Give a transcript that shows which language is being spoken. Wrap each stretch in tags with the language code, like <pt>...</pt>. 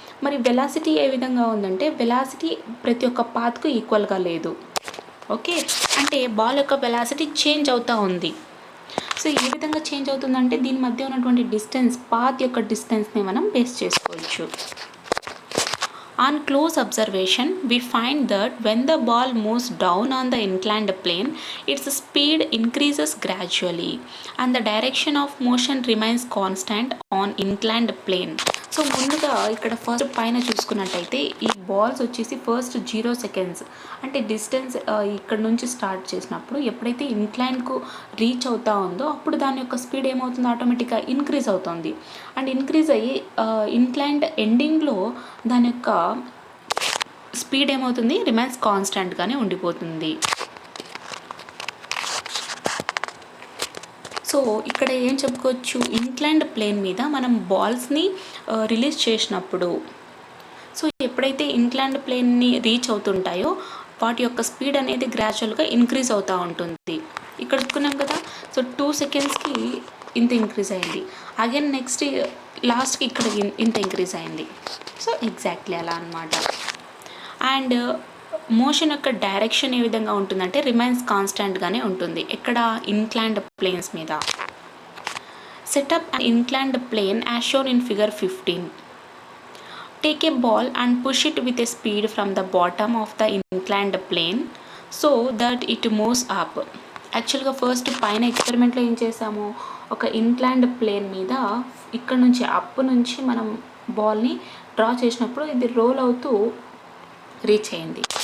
<te>మరి వెలాసిటీ ఏ విధంగా ఉందంటే వెలాసిటీ ప్రతి ఒక్క పాత్కు ఈక్వల్గా లేదు. ఓకే, అంటే బాల్ యొక్క వెలాసిటీ చేంజ్ అవుతూ ఉంది. సో ఏ విధంగా చేంజ్ అవుతుందంటే దీని మధ్య ఉన్నటువంటి డిస్టెన్స్, పాత్ యొక్క డిస్టెన్స్ని మనం బేస్ చేసుకోవచ్చు.</te> <en>On close observation, we find that when the ball moves down on the inclined plane, its speed increases gradually and the direction of motion remains constant on inclined plane.</en> <te>So ముందుగా ఇక్కడ first పైన చూసుకున్నట్టయితే ఈ balls వచ్చేసి first 0 seconds, అంటే distance ఇక్కడ నుంచి start చేసినప్పుడు ఎప్పుడైతే ఇన్క్లైన్కు రీచ్ అవుతా ఉందో అప్పుడు దాని యొక్క స్పీడ్ ఏమవుతుంది, ఆటోమేటిక్గా ఇంక్రీజ్ అవుతుంది. అండ్ ఇంక్రీజ్ అయ్యి ఇన్క్లైన్డ్ ఎండింగ్లో దాని యొక్క స్పీడ్ ఏమవుతుంది, రిమైన్స్ కాన్స్టెంట్గానే ఉండిపోతుంది. సో ఇక్కడ ఏం చెప్పుకోవచ్చు, ఇన్క్లైన్డ్ ప్లేన్ మీద మనం బాల్స్ని రిలీజ్ చేసినప్పుడు, సో ఎప్పుడైతే ఇన్క్లైన్డ్ ప్లేన్ని రీచ్ అవుతుంటాయో వాటి యొక్క స్పీడ్ అనేది గ్రాడ్యువల్గా ఇంక్రీజ్ అవుతూ ఉంటుంది. ఇక్కడ చూసుకున్నాం కదా, సో 2 సెకండ్స్కి ఇంత ఇంక్రీజ్ అయింది, అగైన్ నెక్స్ట్ లాస్ట్కి ఇక్కడ ఇంత ఇంక్రీజ్ అయింది. సో ఎగ్జాక్ట్లీ అలా అన్నమాట. అండ్ మోషన్ యొక్క డైరెక్షన్ ఏ విధంగా ఉంటుందంటే రిమైన్స్ కాన్స్టెంట్గానే ఉంటుంది. ఇక్కడ ఇన్క్లైన్డ్ ప్లేన్స్ మీద.</te> <en>Setup an inclined plane as shown in figure 15. Take a ball and push it with a speed from the bottom of the inclined plane so that it moves up.</en> <te>యాక్చువల్గా first పైన ఎక్స్పెరిమెంట్లో ఏం చేసాము, ఒక inclined plane మీద ఇక్కడ నుంచి up నుంచి మనం బాల్ని డ్రా చేసినప్పుడు ఇది రోల్ అవుతూ రీచ్ అయింది.</te>